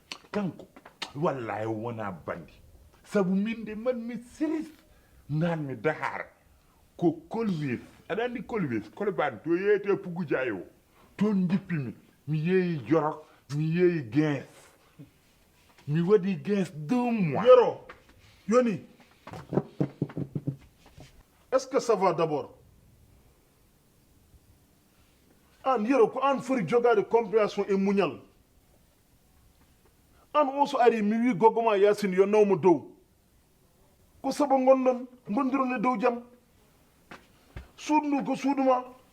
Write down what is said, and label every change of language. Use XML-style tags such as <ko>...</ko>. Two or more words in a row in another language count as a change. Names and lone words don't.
<ff>Kanko, wallahi o wona bandi. Sabu min de man mi siris nan mi Dakar. Ko Kolwes. Aɗa anndi Kolwes? Kolban, to yeyete Pugu Diaye o. Toon jippimi. Mi yeeyi Jorok, mi yeeyi Guins. Mi waɗi Guins deux mois. Yoro, Yoni,</ff> <fr>est-ce que ça va d'abord?</fr> <ff>An, Yoro, ko an foti jogaade compréhension e muñal. An o so ari, mi wi gogo ma Yasine yo nawmo dow. Ko sabu ngonɗon, ngondiron e dow jam. Suudu ndu ko suudu ma.</ff>